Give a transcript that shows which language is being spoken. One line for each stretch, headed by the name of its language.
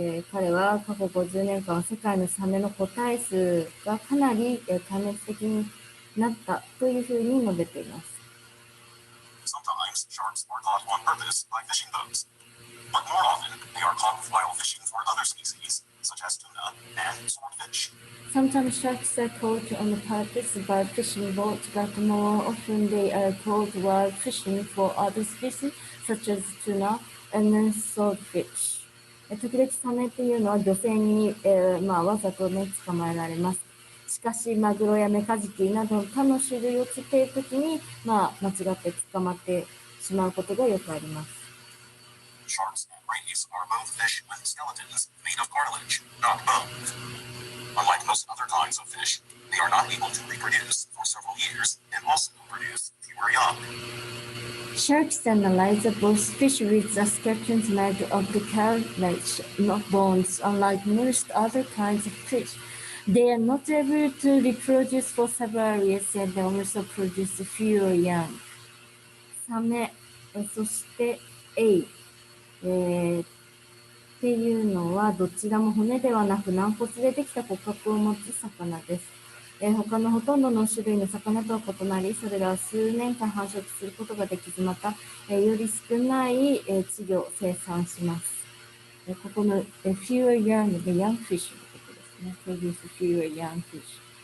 Japanese: 彼は過去50年間世界のサメの個体数がかなり壊滅的になったというふうに述べています。
English: Sometimes sharks are caught on purpose by fishing boats, but more often they are caught while fishing for other species, such as tuna and swordfish. Sometimes sharks are caught on purpose by fishing boats, but more often they are caught while fishing for other species, such as tuna and swordfish.
Japanese: 時々サメっていうのは漁船に、わざとね捕まえられます。しかしマグロやメカジキなど他の種類を釣っているときに、間違って捕まってしまうことがよくあります。
English: Sharks and rays are both fish with skeletons made of cartilage, not bone. Unlike most other kinds of fish, they are not able to reproduce for several years and also produce fewer young. Sharks and rays are both fish with the skeletons made of the cartilage, not bones. Unlike most other kinds of fish, they are not able to reproduce for several years and they also produce fewer young.
Japanese: サメ、そしてエイ、っていうのはどちらも骨ではなく軟骨でできた骨格を持つ魚です。他のほとんどの種類の魚とは異なり、それらは数年間繁殖することができず、また、より少ない稚魚を生産します。ここの
English: fewer young
Japanese: で
English: young fish
Japanese: のことですね。
English: produce fewer young fish。